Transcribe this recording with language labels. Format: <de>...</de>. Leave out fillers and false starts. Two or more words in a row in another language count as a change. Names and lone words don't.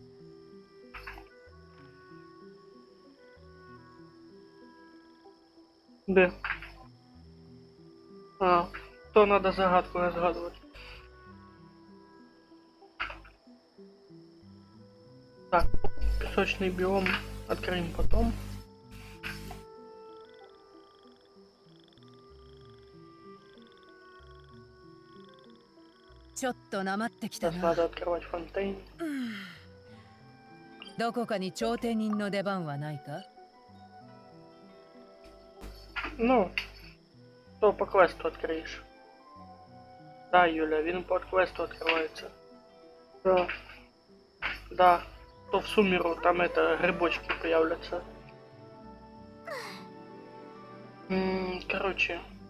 <uk>Де?</uk> <ru>А, то надо загадку разгадывать. Так, песочный биом откроем потом.</ru> <ja>ちょっとなまってきた</ja> <ru>Сейчас</ru> <ja>な</ja> <ru>надо открывать фонтейн.</ru> <ja>どこかに調停人の出番はないか</ja> <ru>Ну, то по квесту откроешь. Да, Юля, він по квесту открывается. Да. Да. То в Сумеру там это грибочки появляются. Короче.</ru>